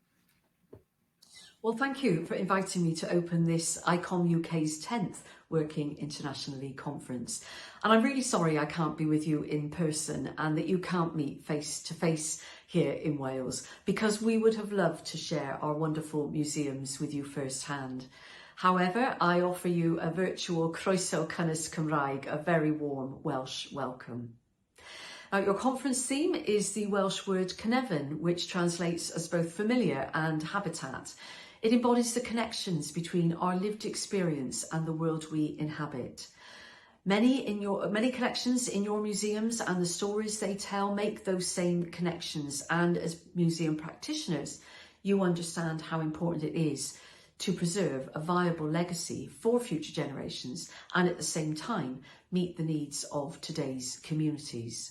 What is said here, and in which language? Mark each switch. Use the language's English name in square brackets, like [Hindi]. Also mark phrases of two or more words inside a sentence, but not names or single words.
[English] Well, thank you for inviting me to open this ICOM UK's 10th Working Internationally conference. And I'm really sorry I can't be with you in person and that you can't meet face to face here in Wales, because we would have loved to share our wonderful museums with you firsthand. However, I offer you a virtual [Welsh] croeso cynnes Cymraeg, [English] a very warm Welsh welcome. Now, your conference theme is the Welsh word Cynefin, which translates as both familiar and habitat. It embodies the connections between our lived experience and the world we inhabit. Many connections in your museums and the stories they tell make those same connections, and as museum practitioners, you understand how important it is to preserve a viable legacy for future generations and at the same time meet the needs of today's communities.